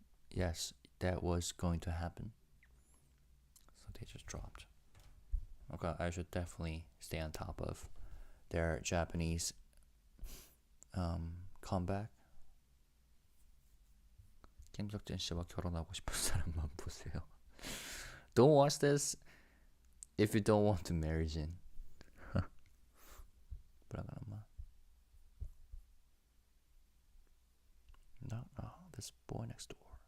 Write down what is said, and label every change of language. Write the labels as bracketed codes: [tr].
[en] Yes, that was going to happen. So they just dropped. Okay, I should definitely stay on top of their Japanese comeback. [ko] 김석진 씨와 결혼하고 싶은 사람만 보세요. [en] Don't watch this if you don't want to marry Jin. No, this boy next door.